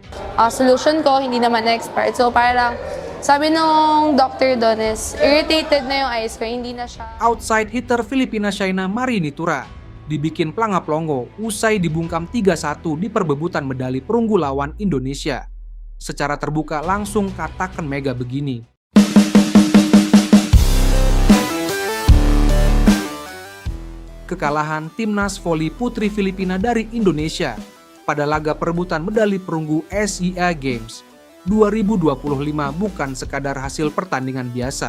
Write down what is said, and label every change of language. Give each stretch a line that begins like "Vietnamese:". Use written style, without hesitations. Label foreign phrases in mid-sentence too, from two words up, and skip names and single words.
Filipino: solution ko, hindi naman na-expired. So parang sabi nung doctor doon is irritated na yung eyes ko, hindi na siya.
English: Outside hitter
Indonesian: Filipina Shaina Marinitura dibikin planga-plongo usai dibungkam 3-1 di perebutan medali perunggu lawan Indonesia. Secara terbuka langsung katakan Mega begini. Kekalahan timnas voli putri Filipina dari Indonesia pada laga perebutan medali perunggu SEA Games 2025 bukan sekadar hasil pertandingan biasa.